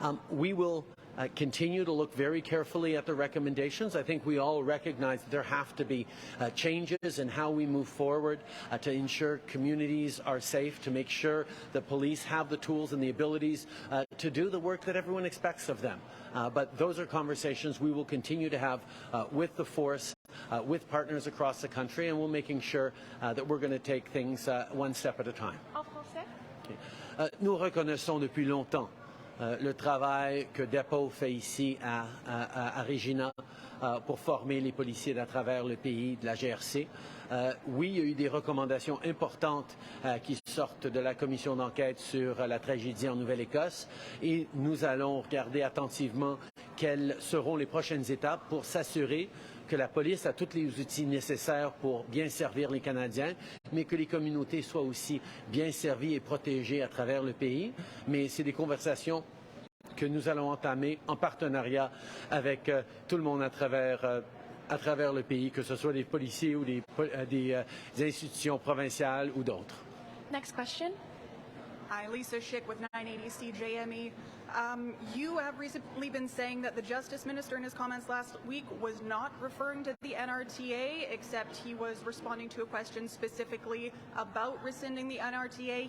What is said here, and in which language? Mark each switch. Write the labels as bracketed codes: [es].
[en] We will continue to look very carefully at the recommendations. I think we all recognize that there have to be changes in how we move forward to ensure communities are safe, to make sure that police have the tools and the abilities to do the work that everyone expects of them. But those are conversations we will continue to have with the force, with partners across the country, and we're making sure that we're going to take things one step at a time. [fr] En français. Nous reconnaissons depuis longtemps le travail que Depot fait ici à Regina pour former les policiers à travers le pays de la GRC. Oui, il y a eu des recommandations importantes qui sortent de la commission d'enquête sur la tragédie en Nouvelle-Écosse et nous allons regarder attentivement quelles seront les prochaines étapes pour s'assurer que la police a tous les outils nécessaires pour bien servir les Canadiens, mais que les communautés soient aussi bien servies et protégées à travers le pays. Mais c'est des conversations que nous allons entamer en partenariat avec tout le monde à travers le pays, que ce soit des policiers ou des institutions provinciales ou d'autres. [en] Next question. Hi, Lisa Schick with 980 CJME. You have recently been saying that the Justice Minister in his comments last week was not referring to the NRTA, except he was responding to a question specifically about rescinding the NRTA.